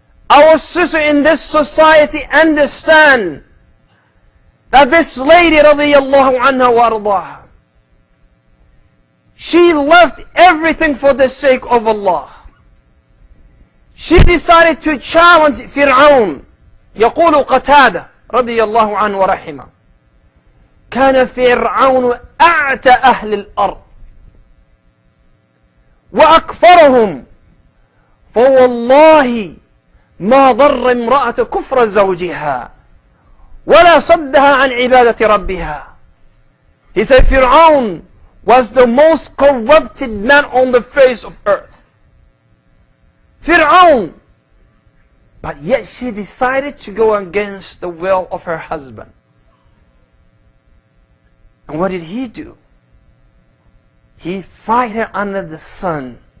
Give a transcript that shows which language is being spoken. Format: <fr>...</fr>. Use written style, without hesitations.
<en>our sister in this society understand that this lady</en> <ar>radiyallahu anha wa ardaha,</ar> <en>she left everything for the sake of Allah. She decided to challenge Fir'aun.</en> <ar>يقول قتادة رضي الله عنه ورحمه: كان فرعون أعتى أهل الأرض وأكفرهم، فوالله ما ضر امرأة كفر زوجها ولا صدها عن عبادة ربها.</ar> <en>He said Fir'aun was the most corrupted man on the face of earth. Fir'aun. But yet she decided to go against the will of her husband. And what did he do? He fried her under the sun.</en>